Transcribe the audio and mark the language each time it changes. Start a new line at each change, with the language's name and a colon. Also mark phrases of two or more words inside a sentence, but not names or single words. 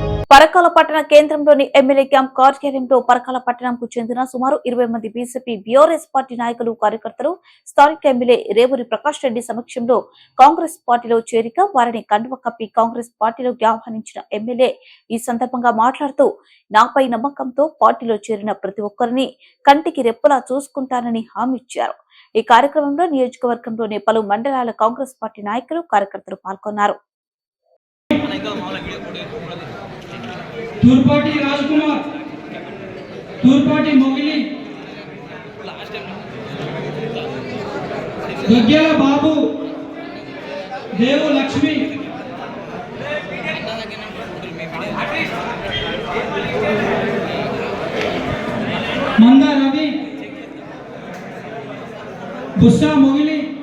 Telugu: పరకాల పట్టణ కేంద్రంలోని ఎమ్మెల్యే క్యాంప్ కార్యాలయంలో పరకాల పట్టణంకు చెందిన సుమారు 20 మంది బీజేపీ బీఆర్ఎస్ పార్టీ నాయకులు కార్యకర్తలు స్థానిక ఎమ్మెల్యే రేవూరి ప్రకాష్ రెడ్డి సమక్షంలో కాంగ్రెస్ పార్టీలో చేరిక వారిని కండువ కప్పి కాంగ్రెస్ పార్టీలోకి ఆహ్వానించిన ఎమ్మెల్యే ఈ సందర్భంగా మాట్లాడుతూ నాపై నమ్మకంతో పార్టీలో చేరిన ప్రతి ఒక్కరిని కంటికి రెప్పలా చూసుకుంటానని హామీ ఇచ్చారు. ఈ కార్యక్రమంలో నియోజకవర్గంలోని పలు మండలాల కాంగ్రెస్ పార్టీ నాయకులు కార్యకర్తలు పాల్గొన్నారు. तूरपाटी राजकुमार, तूरपाटी मोगिली, गग्गेला बाबू, देव लक्ष्मी, मंदा रवि, बुस्सा मोगिली,